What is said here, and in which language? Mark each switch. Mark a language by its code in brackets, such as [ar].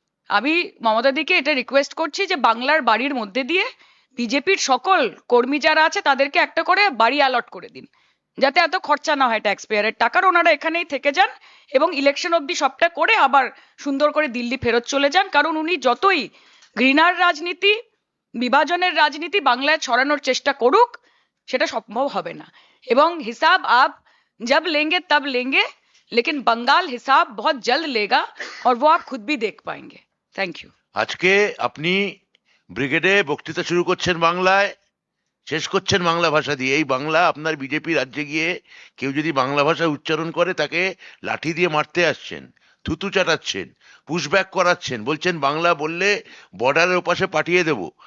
[bn] আমি মমতাদিকে এটা রিকোয়েস্ট করছি যে বাংলার বাড়ির মধ্যে দিয়ে বিজেপির সকল কর্মী যারা আছে তাদেরকে একটা করে বাড়ি অ্যালট করে দিন, যাতে এত খরচা না হয় ট্যাক্স পেয়ারের টাকার। ওনারা এখানেই থেকে যান এবং ইলেকশন অবধি সবটা করে আবার সুন্দর করে দিল্লি ফেরত চলে যান। কারণ উনি যতই ঘৃণার রাজনীতি, বিভাজনের রাজনীতি বাংলায় ছড়ানোর চেষ্টা করুক, সেটা সম্ভব হবে না। এবং হিসাব [hi] আপ जब लेंगे तब लेंगे, लेकिन बंगाल हिसाब बहुत जल्द लेगा और वो आप खुद भी देख पाएंगे। Thank you. [bn] আজকে আপনি ব্রিগেডে বক্তৃতা শুরু করছেন বাংলায়, শেষ করছেন বাংলা ভাষা দিয়ে। এই বাংলা আপনার বিজেপি রাজ্যে গিয়ে কেউ যদি বাংলা ভাষা উচ্চারণ করে তাকে লাঠি দিয়ে মারতে আসছেন, থুতু চাটাচ্ছেন, পুশব্যাক করাচ্ছেন, বলছেন বাংলা বললে বর্ডারের ওপাশে পাঠিয়ে দেব।